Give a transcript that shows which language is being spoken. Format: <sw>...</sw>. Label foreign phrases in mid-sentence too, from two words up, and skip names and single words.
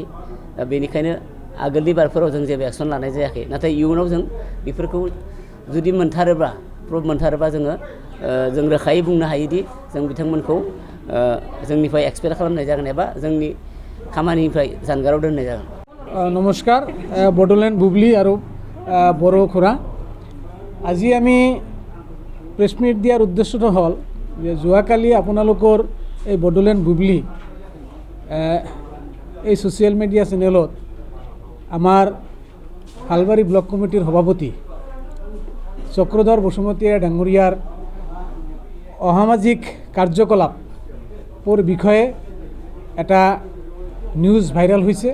<brx>बेनिखायनो आगोलनि बारफोराव जों जेबो एक्सन लानाय जायाखै। नाथाय इयुनाव जों बेफोरखौ जुदि प्रुफ मोनथारोबा जोङो जों रोखायै बुंनो हायोदि जों बिथांमोनखौ जोंनिफ्राय एक्सपेल खालामनाय जागोन एबा जोंनि खामानिनिफ्राय जानगाराव दोननाय जागोन।</brx> <as>নমস্কাৰ, বডলেণ্ড বুবলি আৰু বড়ো খোৰা। আজি আমি</as> <en>press meet</en> <as>দিয়াৰ উদ্দেশ্যটো হ'ল যে যোৱাকালি আপোনালোকৰ এই বডলেণ্ড বুবলি এই</as> <en>social media</en> <as>চেনেলত আমাৰ সালবাৰী ব্লক কমিটিৰ সভাপতি চক্ৰধৰ বসুমতাৰী ডাঙৰীয়াৰ অসামাজিক কাৰ্যকলাপৰ বিষয়ে এটা</as> <en>news viral</en> <as>হৈছে।</as>